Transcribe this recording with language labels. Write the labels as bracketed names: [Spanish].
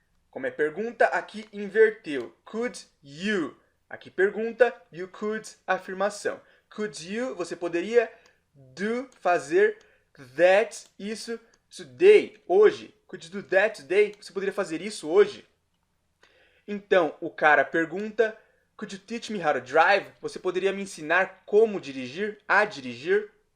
[Portuguese] Como é pergunta, aqui inverteu. Could you? Aqui pergunta, you could, afirmação. Could you, você poderia do, fazer that, isso, today, hoje. [English] Could you do that today? [Portuguese] Você poderia fazer isso hoje? Então, o cara pergunta, [English] could you teach me how to drive? [Portuguese] Você poderia me ensinar como dirigir, a dirigir?